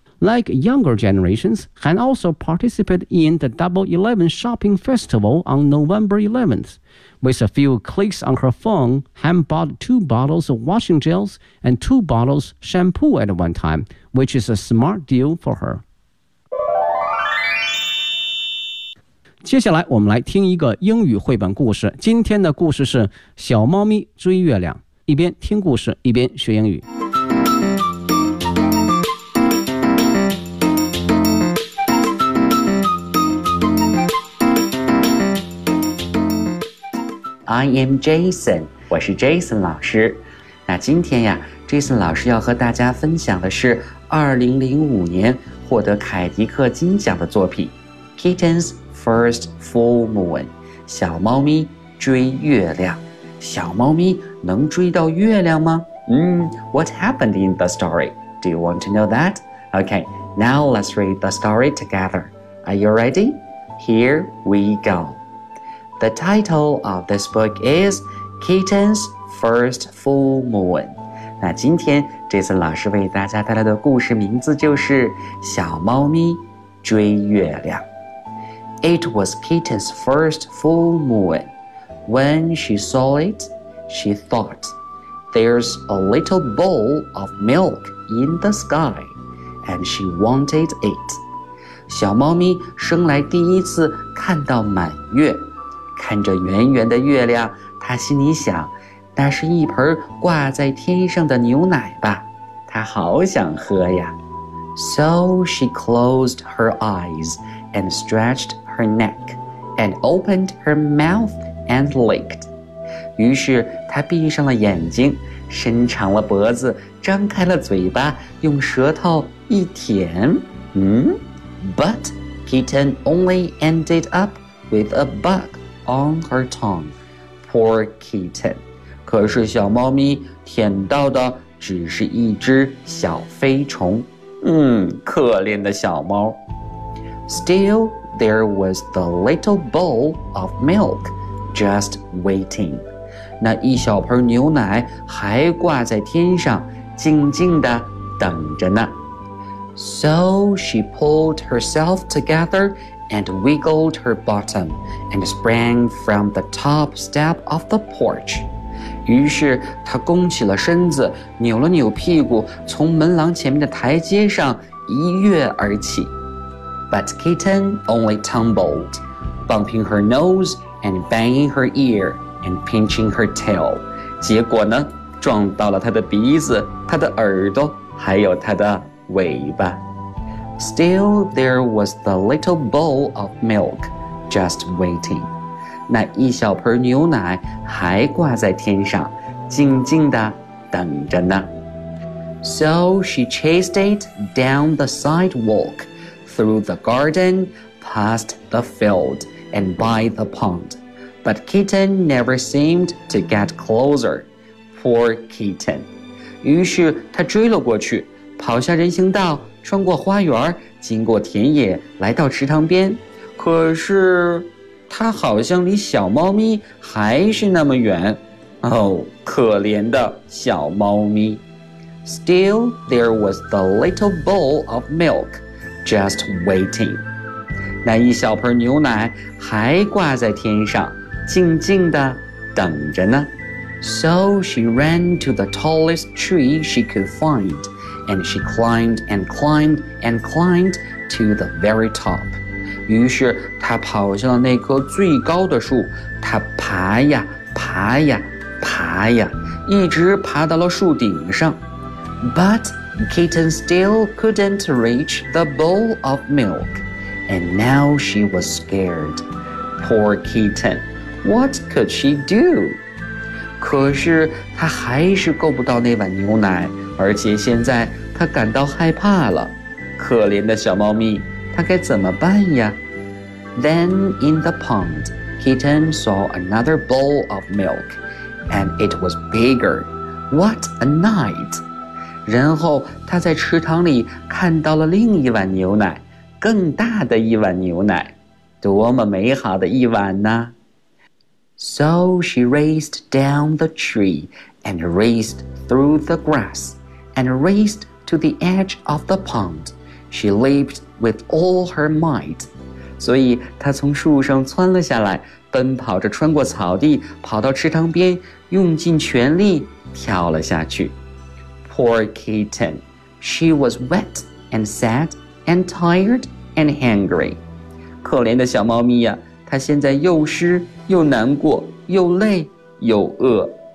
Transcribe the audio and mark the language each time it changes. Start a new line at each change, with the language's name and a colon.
English: Like younger generations, Han also participated in the Double Eleven Shopping Festival on November 11th. With a few clicks on her phone, Han bought two bottles of washing gels and two bottles shampoo at one time, which is a smart deal for her.
Chinese: 接下来我们来听一个英语绘本故事。今天的故事是小猫咪追月亮，一边听故事，一边学英语。
English: I am Jason,
Chinese: 我是 Jason 老师。那今天呀 ,Jason 老师要和大家分享的是2005年获得凯迪克金奖的作品 Kitten's First Full Moon, 小猫咪追月亮。小猫咪能追到月亮吗？
English: What happened in the story? Do you want to know that? Okay, now let's read the story together. Are you ready? Here we go. The title of this book is Kitten's First Full Moon.
Chinese: 那今天这次老师为大家带来的故事名字就是小猫咪追月亮。
English: It was Kitten's first full moon. When she saw it, she thought, there's a little bowl of milk in the sky, and she wanted it.
Chinese: 小猫咪生来第一次看到满月。看着圆圆的月亮，他心里想，那是一盆挂在天上的牛奶吧，他好想喝呀。
English: So she closed her eyes and stretched her neck and opened her mouth and licked.
Chinese: 于是他闭上了眼睛，伸长了脖子，张开了嘴巴，用舌头一舔。
English: But kitten only ended up with a bug on her tongue. Poor kitten.
Chinese: 可是小猫咪舔到的只是一只小飞虫。可怜的小猫。
English: Still, there was the little bowl of milk just waiting.
Chinese: 那一小盆牛奶还挂在天上，静静地等着呢。
English: So she pulled herself together and wiggled her bottom and sprang from the top step of the porch.
Chinese: 于是她弓起了身子，扭了扭屁股，从门廊前面的台阶上一跃而起。
English: But kitten only tumbled, bumping her nose and banging her ear and pinching her tail.
Chinese: 结果呢，撞到了她的鼻子、她的耳朵，还有她的尾巴。
English: Still, there was the little bowl of milk just waiting.
Chinese: 那一小盆牛奶还挂在天上，静静地等着呢。
English: So she chased it down the sidewalk, through the garden, past the field, and by the pond. But kitten never seemed to get closer. Poor kitten.
Chinese: 于是她追了过去，跑下人行道，穿过花园，经过田野，来到池塘边。可是他好像离小猫咪还是那么远。哦，可怜的小猫咪。
English: Still, there was the little bowl of milk just waiting.
Chinese: 那一小盆牛奶还挂在天上，静静地等着呢。
English: So she ran to the tallest tree she could find. And she climbed and climbed and climbed to the very top.
Chinese: 于是她跑向了那棵最高的树，她爬呀爬呀爬呀，一直爬到了树顶上。
English: But kitten still couldn't reach the bowl of milk, and now she was scared. Poor kitten, what could she do?
Chinese: 可是她还是够不到那碗牛奶。而且现在他感到害怕了，可怜的小猫咪，他该怎么办呀？
English: Then in the pond, kitten saw another bowl of milk, and it was bigger. What a night!
Chinese: 然后他在池塘里看到了另一碗牛奶，更大的一碗牛奶，多么美好的一晚呢？
English: So she raced down the tree and raced through the grass. And raced to the edge of the pond. She leaped with all her might.
Chinese: 所以她从树上窜了下来，奔跑着穿过草地，跑到池塘边，用尽全力跳了下去。
English: Poor kitten. She was wet and sad and tired and hungry.
Chinese: 可怜的小猫咪呀，她现在又湿又难过，又累又饿。